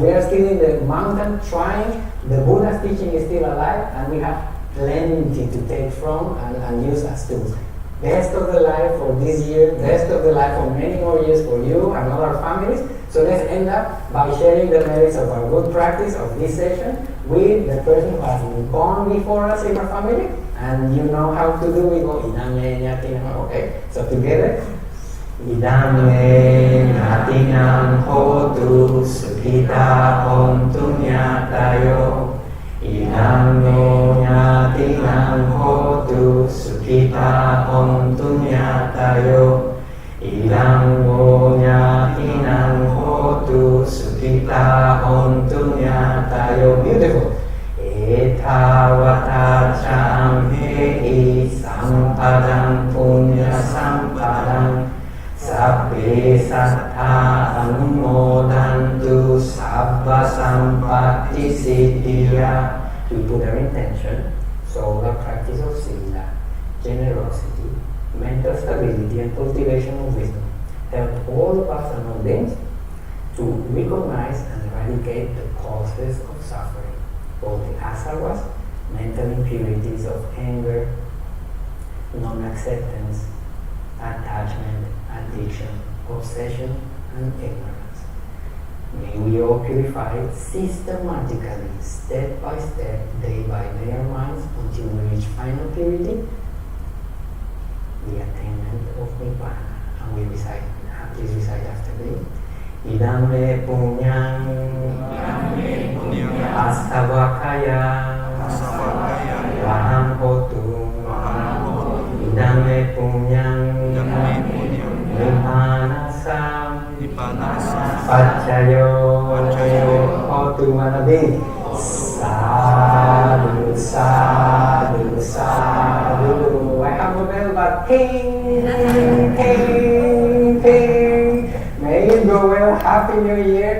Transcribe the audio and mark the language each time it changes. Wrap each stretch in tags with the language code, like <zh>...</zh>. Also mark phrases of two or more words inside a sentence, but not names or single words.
<en>We are still in the mountain trying, the Buddha's teaching is still alive, and we have plenty to take from and use as tools. Best of the life for this year, best of the life for many more years for you and all our families. So let's end up by sharing the merits of our good practice of this session with the person who has gone before us in our family. And you know how to do, we go</en> <pi>idame nyatinam,</pi> <en>okay? So together,</en> <pi>idame nyatinam hotu sukhita hontu nyatayo. Idame nyatinam hotu sukhita hontu nyatayo. Idam nyatinam hotu sukhita hontu nyatayo.</pi> <en>Beautiful.</en> <pi>Etawata chamhe sampadam punya sampadam sabbe sattha anumodantu sabba sampatti siddhya.</pi> <en>We put our intention, so the practice of sila, generosity, mental stability, and cultivation of wisdom help all of us and all beings to recognize and eradicate the causes of suffering, both the asaras, mental impurities of anger, non-acceptance, attachment, addiction, obsession, and ignorance. May we all purify systematically, step by step, day by day our minds until we reach final purity, the attainment of Nibbana. And we recite, please recite after me.</en> <pi>Idame punyang astavakaya vaham hotu. Idame punyang nippanasam pacayo hotu manabe. Sadhu, sadhu, sadhu.</pi> <en>I have a bell, but ping, ping, ping. May it go well. Happy New Year.</en>